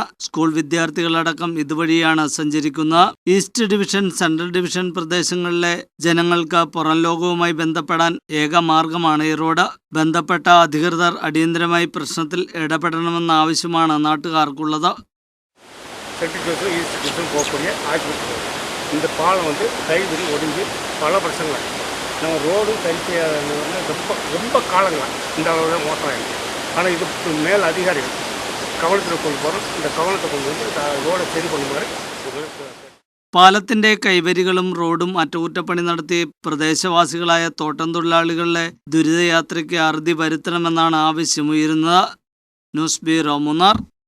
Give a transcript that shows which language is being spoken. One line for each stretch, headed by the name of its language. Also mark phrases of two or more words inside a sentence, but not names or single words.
Malayalam: സ്കൂൾ വിദ്യാർത്ഥികളടക്കം ഇതുവഴിയാണ് സഞ്ചരിക്കുന്നത്. ഈസ്റ്റ് ഡിവിഷൻ, സെൻട്രൽ ഡിവിഷൻ പ്രദേശങ്ങളിലെ ജനങ്ങൾക്ക് പുറം വുമായി ബന്ധപ്പെടാൻ ഏക മാർഗമാണ് ഈ റോഡ്. ബന്ധപ്പെട്ട അധികൃതർ അടിയന്തരമായി പ്രശ്നത്തിൽ ഇടപെടണമെന്ന ആവശ്യമാണ് നാട്ടുകാർക്കുള്ളത്.
Tamil: இந்த பாலம் கைவிரி ஒடிஞ்சு பல வருஷங்கள் நம்ம ரோடும் சரி செய்யாத ரொம்ப காலங்களாக இந்த அளவில் மோசமாயிடுச்சு. ஆனால் இது மேல் அதிகாரிகள் கவனத்தில் கொண்டு போகிறோம். இந்த கவனத்தை கொண்டு வந்து ரோடை சரி பண்ணுமாறு
Malayalam: പാലത്തിന്റെ കൈവരികളും റോഡും അറ്റകുറ്റപ്പണി നടത്തി പ്രദേശവാസികളായ തോട്ടം തൊഴിലാളികളുടെ ദുരിതയാത്രയ്ക്ക് അറുതി വരുത്തണമെന്നാണ് ആവശ്യമുയരുന്നത്. ന്യൂസ് ബ്യൂറോ, മൂന്നാർ.